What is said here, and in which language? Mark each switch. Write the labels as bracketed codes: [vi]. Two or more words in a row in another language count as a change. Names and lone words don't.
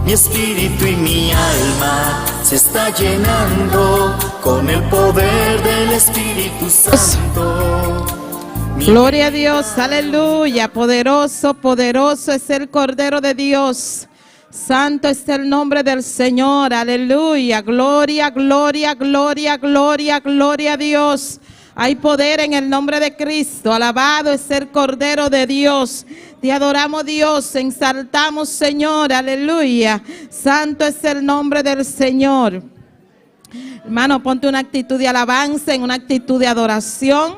[es] Mi espíritu y mi alma se está llenando con el poder del Espíritu Santo. Gloria a Dios, aleluya. Poderoso, poderoso es el Cordero de Dios. Santo es el nombre del Señor, aleluya, gloria, gloria, gloria, gloria, gloria a Dios. Hay poder en el nombre de Cristo, alabado es el Cordero de Dios. Te adoramos Dios, exaltamos Señor, aleluya. Santo es el nombre del Señor. Hermano, ponte una actitud de alabanza, en una actitud de adoración.